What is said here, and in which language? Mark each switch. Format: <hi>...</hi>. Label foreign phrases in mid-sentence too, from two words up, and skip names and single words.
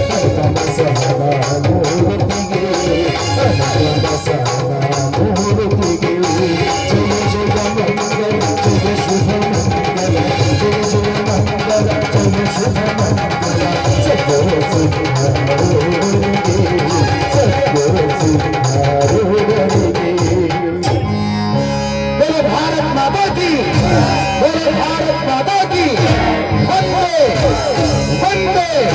<kn>ಅನುಪಮ ಸಹನ ಮೂರ್ತಿಗೆ, ಅನುಪಮ ಸಹನ ಮೂರ್ತಿಗೆ. ಜಯ ಜಯ ಮಂಗಲ ಜಯ ಶುಭ ಮಂಗಲ, ಜಯ ಜಯ ಮಂಗಲ ಜಯ ಶುಭ ಮಂಗಲ. ಸತ್ವೋ ಸಿದ್ಧಾರೂಢರಿಗೆ, ಸತ್ವೋ ಸಿದ್ಧಾರೂಢರಿಗೆ.</kn> <hi>बोलो भारत माता की, बोलो भारत माता की. वंदे वंदे.</hi>